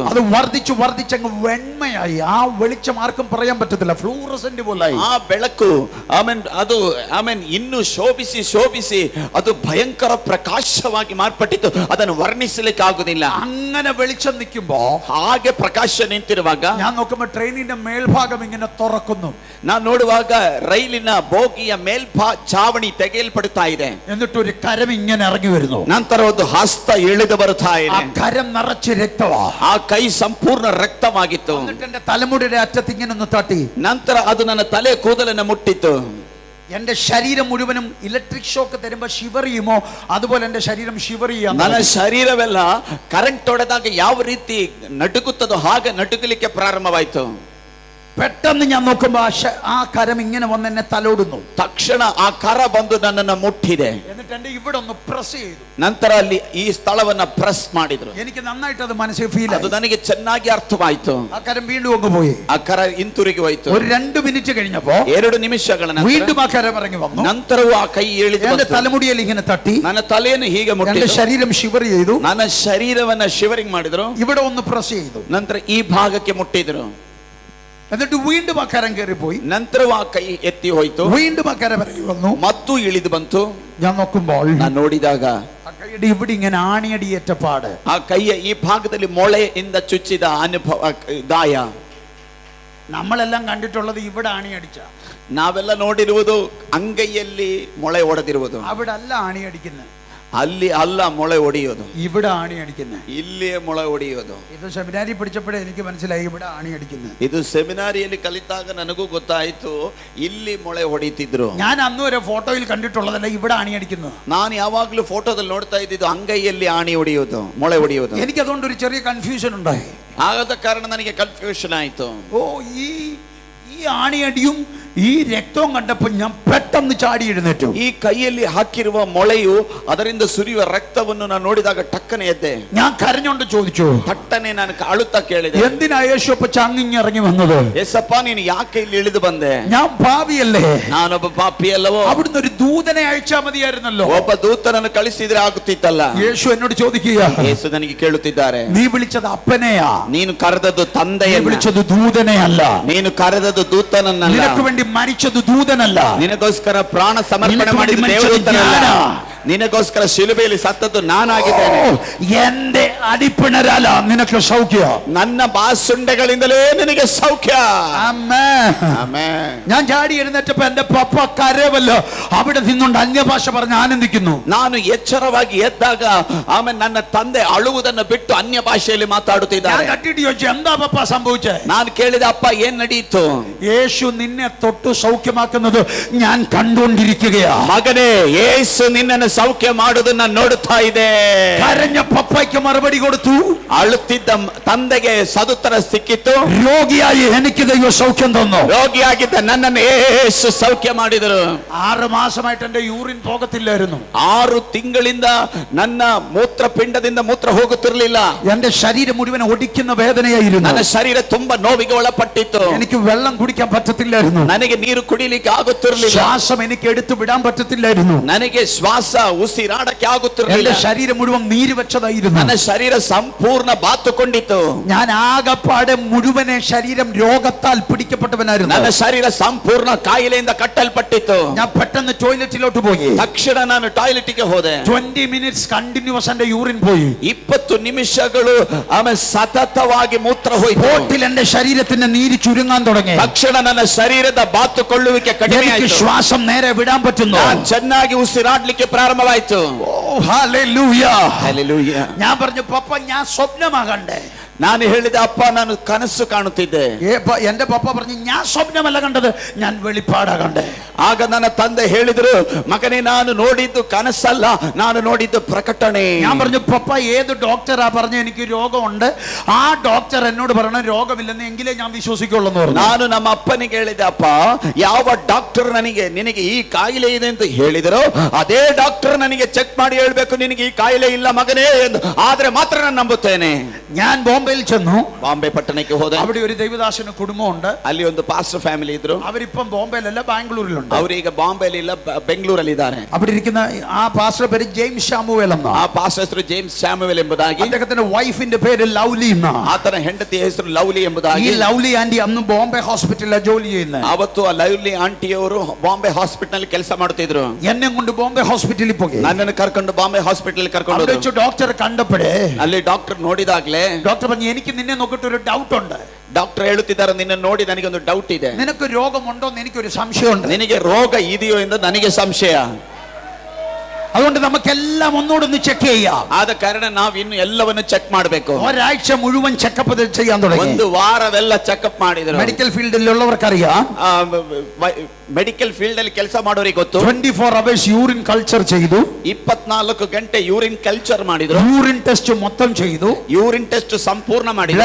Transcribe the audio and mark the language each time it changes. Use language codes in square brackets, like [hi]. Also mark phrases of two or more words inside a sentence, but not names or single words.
[ml] അത് വർദ്ധിച്ചങ്ങ് വെണ്മയായി. ആ വെളിച്ചം ആർക്കും പറയാൻ പറ്റത്തില്ല, ഫ്ലൂറസെന്റ് പോലെ. [kn] ಆ ಬೆಳಕು ಆಮೇನ್ ಇನ್ನು ಶೋಭಿಸಿ ಅದು ಭಯಂಕರ ಪ್ರಕಾಶವಾಗಿ ಮಾರ್ಪಟ್ಟಿತ್ತು. ಅದನ್ನು ವರ್ಣಿಸಲಿಕ್ಕೆ ಆಗುದಿಲ್ಲ. [ml] അങ്ങനെ വെളിച്ചം നിൽക്കുമ്പോ, [kn] ಹಾಗೆ ಪ್ರಕಾಶ ನಿಂತಿರುವಾಗ [ml] ഞാൻ നോക്കുമ്പോൾ ട്രെയിനിന്റെ മേൽഭാഗം ഇങ്ങനെ തുറക്കുന്നു. [kn] ನಾನು ನೋಡುವಾಗ ರೈಲಿನ ಬೋಗಿಯ ಚಾವಣಿ ತೆಗೆಯಲ್ಪಡುತ್ತಾ ಇದೆ. [ml] എന്നിട്ട് ഒരു കരം ഇങ്ങനെ ഇറങ്ങി വരുന്നു. [kn] ನಂತರ ಒಂದು ಹಸ್ತ ಇಳಿದು ಬರುತ್ತಾ ಇದೆ. [ml] ആ കരം നിറച്ച് രക്തവാ. [kn] ಆ ಕೈ ಸಂಪೂರ್ಣ ರಕ್ತವಾಗಿತ್ತು. [ml] എന്നിട്ട് എന്റെ തലമുടിയുടെ അറ്റത്ത് ഇങ്ങനെ ഒന്ന് തട്ടി. [kn] ನಂತರ ಅದು ನನ್ನ ತಲೆ ಕೂದಲನ್ನು ಮುಟ್ಟಿತ್ತು. [ml] എന്റെ ശരീരം മുഴുവനും [en] electric shock [ml] തരുമ്പോ ഷിവർ ചെയ്യുമോ അതുപോലെ എന്റെ ശരീരം ഷിവർ ചെയ്യാം. [kn] ನನ್ನ ಶರೀರವೆಲ್ಲ ಕರೆಂಟ್ ಹೊಡೆದಾಗ ಯಾವ ರೀತಿ ನಡುಗುತ್ತದೋ ಹಾಗೆ ನಡುಗಲಿಕ್ಕೆ ಪ್ರಾರಂಭವಾಯಿತು. [ml] പെട്ടെന്ന് ഞാൻ നോക്കുമ്പോ ആ കരം ഇങ്ങനെ വന്ന് എന്നെ തലോടുന്നു. [kn] ತಕ್ಷಣ ಆ ಕರ ಬಂದು ನನ್ನನ್ನು ಮುಟ್ಟಿದೆ. [ml] എന്നിട്ട് എന്റെ ഇവിടെ ഒന്ന് പ്രസ് ചെയ്തു. [kn] ನಂತರ ಅಲ್ಲಿ ಈ ಸ್ಥಳವನ್ನ ಪ್ರೆಸ್ ಮಾಡಿದ್ರು. [ml] എനിക്ക് നന്നായിട്ട് അത് മനസ്സിൽ ഫീൽ ആയി. [kn] ಅದು ನನಗೆ ಚೆನ್ನಾಗಿ ಅರ್ಥವಾಯಿತು. [ml] ആ കരം വീണ്ടും അങ്ങ് പോയി. [kn] ಆ ಕರ ಹಿಂತಿರುಗಿ ಹೋಯಿತು. [ml] ഒരു 2 മിനിറ്റ് കഴിഞ്ഞപ്പോ [kn] 2 ನಿಮಿಷಗಳ ನಂತರ [ml] വീണ്ടും ആ കരം ഇറങ്ങി വന്നു. [kn] ನಂತರವೂ ಆ ಕೈ ಇಳಿದು [ml] എന്റെ [kn] ಬಂತು. [ml] തലമുടിയിൽ ഇങ്ങനെ തട്ടി. [kn] ನನ್ನ ತಲೆಯನ್ನು ಹೀಗೆ [ml] എന്റെ [kn] ಮುಟ್ಟಿತು. [ml] ശരീരം ഷിവർ ചെയ്തു. [kn] ನನ್ನ ಶರೀರವನ್ನ ಶಿವರಿಂಗ್ ಮಾಡಿದ್ರು. [ml] ഇവിടെ ഒന്ന് പ്രസ് ചെയ്തു. [kn] ನಂತರ ಈ ಭಾಗಕ್ಕೆ ಮುಟ್ಟಿದ್ರು. [ml] എന്നിട്ട് വീണ്ടും ആ കരം കയറി പോയി. [kn] ನಂತರವೂ ಆ ಕೈ ಎತ್ತಿ ಹೋಯಿತು. [ml] വീണ്ടും ആ കരം ഇറങ്ങി വന്നു. [kn] ಮತ್ತು ಇಳಿದು ಬಂತು. [ml] ഞാൻ നോക്കുമ്പോൾ [kn] ನಾನು ನೋಡಿದಾಗ [ml] ആ കൈയുടെ ഇവിടെ ഇങ്ങനെ ആണിയടിയേറ്റ പാട്. [kn] ಆ ಕೈಯ ಈ ಭಾಗದಲ್ಲಿ ಮೊಳೆಯಿಂದ ಚುಚ್ಚಿದ ಅನುಭವ ಗಾಯ. [ml] നമ്മളെല്ലാം കണ്ടിട്ടുള്ളത് ഇവിടെ ആണിയടിച്ച. [kn] ನಾವೆಲ್ಲ ನೋಡಿರುವುದು ಅಂಗೈಯಲ್ಲಿ ಮೊಳೆ ಒಡೆದಿರುವುದು. [ml] അവിടെ അല്ല ആണിയടിക്കുന്നത്. [kn] ಅಲ್ಲಿ ಅಲ್ಲ ಮೊಳೆ ಒಡೆಯೋದು, [ml] ഇവിടെ ആണിയടിക്കുന്നത്. [kn] ಇಲ್ಲಿಯೇ ಮೊಳೆ ಒಡೆಯೋದು. [ml] ഇത് സെമിനാരി പഠിച്ചപ്പോഴേ എനിക്ക് മനസ്സിലായി ഇവിടെ ആണിയടിക്കുന്നത്. [kn] ಇದು ಸೆಮಿನಾರಿಯಲ್ಲಿ ಕಲಿತಾಗ ನನಗೂ ಗೊತ್ತಾಯ್ತು ಇಲ್ಲಿ ಮೊಳೆ ಹೊಡಿತಿದ್ರು. [ml] ഞാൻ അന്ന് വരെ ഫോട്ടോയിൽ കണ്ടിട്ടുള്ളതല്ല ഇവിടെ ആണിയടിക്കുന്നത്. [kn] ನಾನು ಯಾವಾಗ್ಲೂ ಫೋಟೋದಲ್ಲಿ ನೋಡ್ತಾ ಇದ್ದಿದ್ದು ಅಂಗೈಯಲ್ಲಿ ಆಣಿ ಹೊಡೆಯೋದು, ಮೊಳೆ ಹೊಡೆಯೋದು. [ml] എനിക്ക് അതുകൊണ്ട് ഒരു ചെറിയ കൺഫ്യൂഷൻ ഉണ്ടായി. [kn] ಆದ ಕಾರಣ ನನಗೆ ಕನ್ಫ್ಯೂಷನ್ ಆಯ್ತು. [ml] ഓ ഈ ആണിയടിയും ഈ രക്തവും കണ്ടപ്പോൾ ഞാൻ പെട്ടെന്ന് ചാടി എഴുന്നേറ്റു. [kn] ಈ ಕೈಯಲ್ಲಿ ಹಾಕಿರುವ ಮೊಳೆಯು ಅದರಿಂದ ಸುರಿಯುವ ರಕ್ತವನ್ನು ನಾನು ನೋಡಿದಾಗ ಟಕ್ಕನೆ ಎದ್ದೆ. [ml] ഞാൻ കരഞ്ഞോണ്ട് ചോദിച്ചു, [kn] ತಟ್ಟನೆ ನಾನು ಅಳುತ್ತಾ ಕೇಳಿದೆ, [ml] എന്തിനാ യേശുപ്പ ചാങ്ങിറങ്ങി വന്നത്? [kn] ಯೇಸಪ್ಪ ನೀನು ಯಾಕೆ ಇಲ್ಲಿ ಇಳಿದು ಬಂದೆ? [ml] ഞാൻ പാപിയല്ലേ? [kn] ನಾನೊಬ್ಬ ಪಾಪಿ ಅಲ್ಲವೋ? [ml] അവിടുന്ന് ഒരു ദൂതനെ അയച്ചാ മതിയായിരുന്നല്ലോ. [kn] ಒಬ್ಬ ದೂತನನ್ನು ಕಳಿಸಿದ್ರೆ ಆಗುತ್ತಿತ್ತಲ್ಲ. [ml] യേശു എന്നോട് ചോദിക്കുക, [kn] ಯೇಸು ನನಗೆ ಕೇಳುತ್ತಿದ್ದಾರೆ, [ml] നീ വിളിച്ചത് അപ്പനെയാ, [kn] ನೀನು ಕರೆದದ್ದು ತಂದೆಯನ್ನ, [ml] വിളിച്ചത് ദൂതനെയല്ല. [kn] ನೀನು ಕರೆದದ್ದು ದೂತನನ್ನಲ್ಲ, [ml] നിനക്ക് വേണ്ടി മരിച്ചത് ദൂതനല്ല, [kn] ನಿನಗೋಸ್ಕರ ಪ್ರಾಣ ಸಮರ್ಪಣೆ ಮಾಡಿದ ದೇವದೂತನಲ್ಲ, ನಿನಗೋಸ್ಕರ ಶಿಲುಬೆಯಲ್ಲಿ ಸತ್ತದ್ದು ನಾನಾಗಿದ್ದೇನೆ. [ml] എന്റെ അടിപ്പിണരാല നിനക്ക് സൗഖ്യം, [kn] ನನ್ನ ಬಾಸುಂಡೆಗಳಿಂದಲೇ ನಿನಗೆ ಸೌಖ್ಯ. [ml] ആമേൻ. ഞാൻ ചാടി എഴുന്നേറ്റപ്പോ എന്റെ പപ്പ കരവല്ലോ അവിടെ നിന്നുകൊണ്ട് അന്യഭാഷ പറഞ്ഞ് ആനന്ദിക്കുന്നു. [kn] ನಾನು ಎಚ್ಚರವಾಗಿ ಎದ್ದಾಗ ಆಮೇಲೆ ನನ್ನ ತಂದೆ ಅಳುವುದನ್ನು ಬಿಟ್ಟು ಅನ್ಯ ಭಾಷೆಯಲ್ಲಿ ಮಾತಾಡುತ್ತಿದ್ದಾರೆ. [ml] കട്ടിട്ട് ചോദിച്ചു, എന്താ പപ്പ സംഭവിച്ചേ? [kn] ನಾನು ಕೇಳಿದೆ, ಅಪ್ಪ ಏನ್ ನಡೆಯಿತು? [ml] യേശു നിന്നെ തൊട്ട് സൗഖ്യമാക്കുന്നത് ഞാൻ കണ്ടുകൊണ്ടിരിക്കുകയാ. [kn] ಮಗನೇ, ಯೇಸು ನಿನ್ನನ್ನು ಸೌಖ್ಯ ಮಾಡುವುದನ್ನ ನೋಡುತ್ತಾ ಇದೆ. [ml] കരഞ്ഞ പപ്പയ്ക്ക് മറുപടി കൊടുത്തു, [kn] ಅಳುತ್ತಿದ್ದ ತಂದೆಗೆ ಸದುತ್ತರ ಸಿಕ್ಕಿತು. [ml] രോഗിയായി എനിക്ക് ദൈവം സൗഖ്യം തന്നു. [kn] ರೋಗಿಯಾಗಿದ್ದ ನನ್ನನ್ನು ಯೇಸು ಸೌಖ್ಯ ಮಾಡಿದರು. [ml] 6 മാസമായിട്ട് എന്റെ യൂറിൻ പോകത്തില്ലായിരുന്നു. [kn] 6 ತಿಂಗಳಿಂದ ನನ್ನ ಮೂತ್ರಪಿಂಡದಿಂದ ಮೂತ್ರ ಹೋಗುತ್ತಿರಲಿಲ್ಲ. [ml] എന്റെ ശരീരം മുഴുവൻ ഒടിക്കുന്ന വേദനയായിരുന്നു. [kn] ನನ್ನ ಶರೀರ ತುಂಬಾ ನೋವಿಗೆ ಒಳಪಟ್ಟಿತ್ತು. [ml] എനിക്ക് വെള്ളം കുടിക്കാൻ പറ്റത്തില്ലായിരുന്നു. [kn] ನನಗೆ ನೀರು ಕುಡಿಲಿಕ್ಕೆ ಆಗುತ್ತಿರಲಿಲ್ಲ. [ml] ശ്വാസം എനിക്ക് എടുത്തു വിടാൻ പറ്റത്തില്ലായിരുന്നു. [kn] ನನಗೆ ಶ್ವಾಸ ಉಸಿರಾಡಕ್ಕೆ ಆಗುತ್ತಿರಲಿಲ್ಲ. [ml] എന്റെ ശരീരം മുഴുവൻ നീര് വെച്ചതായിരുന്നു. [kn] ನನ್ನ ಶರೀರ ಸಂಪೂರ್ಣ ಬಾತುಕೊಂಡಿತ್ತು. [ml] ഞാൻ ആകപ്പാടെ മുഴുവനെ ശരീരം രോഗത്താൽ പിടിക്കപ്പെട്ടവനായിരുന്നു. [kn] ನನ್ನ ಶರೀರ ಸಂಪೂರ್ಣ ಕಾಯಿಲೆಯಿಂದ ಕಟ್ಟಲ್ಪಟ್ಟಿತ್ತು. [ml] ഞാൻ പെട്ടെന്ന് ടോയ്ലറ്റിലോട്ട് പോയി. [kn] ತಕ್ಷಣ ನಾನು ಟಾಯ್ಲೆಟ್ಗೆ ಹೋದೆ. [ml] 20 [en] minutes continuous [ml] എന്റെ യൂറിൻ പോയി. [kn] 20 ನಿಮಿಷಗಳು ಆಮೇಲೆ ಸತತವಾಗಿ ಮೂತ್ರ ಹೋಯಿತು. [ml] സ്പോട്ടിൽ എന്റെ ശരീരത്തിന്റെ നീര് ചുരുങ്ങാൻ തുടങ്ങി. [kn] ತಕ್ಷಣ ನನ್ನ ಶರೀರದ ಬಾತುಕೊಳ್ಳುವಿಕೆ ಕಡಿಮೆ [ml] എനിക്ക് [kn] ಆಯಿತು. [ml] ശ്വാസം നേരെ വിടാൻ പറ്റുന്നു. [kn] ನಾನು ಚೆನ್ನಾಗಿ ಉಸಿರಾಡ್ಲಿಕ್ಕೆ ಪ್ರಾರಂಭವಾಯಿತು. [ml] ഓ ഹല്ലേലൂയ. ഹല്ലേലൂയ. ഞാൻ പറഞ്ഞു, പപ്പ ഞാൻ സ്വപ്നമാകണ്ടേ? [kn] ನಾನು ಹೇಳಿದೆ, ಅಪ್ಪ ನಾನು ಕನಸು ಕಾಣುತ್ತಿದ್ದೆ. [ml] എന്റെ പപ്പ പറഞ്ഞു ഞാൻ സ്വപ്നമല്ല കണ്ടത്, ഞാൻ വെളിപ്പാടാ കണ്ടേ. [kn] ಆಗ ನನ್ನ ತಂದೆ ಹೇಳಿದ್ರು, ಮಗನೇ ನಾನು ನೋಡಿದ್ದು ಕನಸಲ್ಲ, ನಾನು ನೋಡಿದ್ದು ಪ್ರಕಟಣೆ. [ml] ഞാൻ പറഞ്ഞു പപ്പ ഏത് ഡോക്ടറാ പറഞ്ഞു എനിക്ക് രോഗമുണ്ട്, ആ ഡോക്ടർ എന്നോട് പറയണം രോഗമില്ലെന്ന്, എങ്കിലേ ഞാൻ വിശ്വസിക്കുള്ളൂ എന്ന് പറഞ്ഞു. [kn] ನಾನು ನಮ್ಮ ಅಪ್ಪನಿಗೆ ಹೇಳಿದೆ, ಅಪ್ಪ ಯಾವ ಡಾಕ್ಟರ್ ನಿನಗೆ ಈ ಕಾಯಿಲೆ ಇದೆ ಅಂತ ಹೇಳಿದರೋ ಅದೇ ಡಾಕ್ಟರ್ ನನಗೆ ಚೆಕ್ ಮಾಡಿ ಹೇಳ್ಬೇಕು ನಿನಗೆ ಈ ಕಾಯಿಲೆ ಇಲ್ಲ ಮಗನೇ ಎಂದು, ಆದ್ರೆ ಮಾತ್ರ ನಾನು ನಂಬುತ್ತೇನೆ. [ml] ഞാൻ ബോംബെയിൽ ചെന്നു. [kn] ಬಾಂಬೆ ಪಟ್ಟಣಕ್ಕೆ ಹೋದೆ. [ml] അവിടെ ഒരു ദൈവദാസന് കുടുംബമുണ്ട്. [kn] ಅಲ್ಲಿ ಒಂದು [en] pastor family [kn] ಇದ್ರು. [ml] അവരിപ്പം ബോംബെയിലല്ല ബാംഗ്ലൂരിലുണ്ട്. [kn] ಅವರೀಗ ಬಾಂಬೆಲಿ ಇಲ್ಲ, ಬೆಂಗಳೂರಲ್ಲಿ ಇದ್ದಾರೆ. [ml] അവിടെ ഇരിക്കുന്ന ആ പാസ്റ്റർ പേര് ജെയിംസ് ശാമുവേൽ എന്നാ. [kn] ಆ ಪಾಸ್ಟರ್ ಹೆಸರು ಜೇಮ್ಸ್ ಸ್ಯಾಮುವೆಲ್ ಎಂಬುದಾಗಿ. [ml] അദ്ദേഹത്തിന്റെ വൈഫിന്റെ പേര് ലൗലി എന്നാ. [kn] ಆತನ ಹೆಂಡತಿಯ ಹೆಸರು ಲವ್ಲಿ ಎಂಬುದಾಗಿ. [ml] ഈ ലൗലി ആന്റി അന്ന് ബോംബെ ഹോസ്പിറ്റലിൽ ജോലി ചെയ്യുന്നത്. [kn] ಅವತ್ತು ಆ ಲವ್ಲಿ ಆಂಟಿಯವರು ಬಾಂಬೆ ಹಾಸ್ಪಿಟಲ್ ಕೆಲಸ ಮಾಡ್ತಿದ್ರು. [ml] എന്നെ കൊണ്ട് ബോംബെ ഹോസ്പിറ്റലിൽ പോയി. [kn] ನನ್ನನ್ನು ಕರ್ಕೊಂಡು ಬಾಂಬೆ ಹಾಸ್ಪಿಟಲ್ ಕರ್ಕೊಂಡು [ml] അവിടെ ഡോക്ടർ കണ്ടപ്പോഴേ [kn] ಅಲ್ಲಿ ಡಾಕ್ಟರ್ ನೋಡಿದಾಗ್ಲೇ [ml] ഡോക്ടർ പറഞ്ഞു എനിക്ക് നിന്നെ നോക്കിട്ട് ഒരു ഡൗട്ട് ഉണ്ട്. [kn] ಡಾಕ್ಟರ್ ಹೇಳುತ್ತಿದ್ದಾರೆ, ನಿನ್ನ ನೋಡಿ ನನಗೊಂದು ಡೌಟ್ ಇದೆ. [ml] നിനക്ക് രോഗമുണ്ടോ എന്ന് എനിക്കൊരു സംശയമുണ്ട്. [kn] ನಿನಗೆ ರೋಗ ಇದೆಯೋ ಎಂದು ನನಗೆ ಸಂಶಯ. [ml] അതുകൊണ്ട് നമുക്കെല്ലാം ഒന്നുകൂടെ ചെക്ക് ചെയ്യാം. [kn] ಆದ ಕಾರಣ ನಾವು ಇನ್ನು ಎಲ್ಲವನ್ನು ಚೆಕ್ ಮಾಡಬೇಕು. [ml] ഒരാഴ്ച മുഴുവൻ ചെക്കപ്പ് ചെയ്യാൻ തുടങ്ങി. [kn] ಒಂದು ವಾರವೆಲ್ಲ ಚೆಕಪ್ ಮಾಡಿದ್ರು. [ml] മെഡിക്കൽ ഫീൽഡിലുള്ളവർക്കറിയാം, [en] medical field [kn] ಅಲ್ಲಿ ಕೆಲಸ ಮಾಡೋರಿಗೆ ಗೊತ್ತು. [ml] 24 [en] hours urine culture [ml] ചെയ്തു. [kn] 24 ಗಂಟೆ [en] urine culture [kn] ಮಾಡಿದ್ರು. [en] urine test [ml] മൊത്തം ചെയ്തു. [en] urine test [kn] ಸಂಪೂರ್ಣ ಮಾಡಿದ್ರು.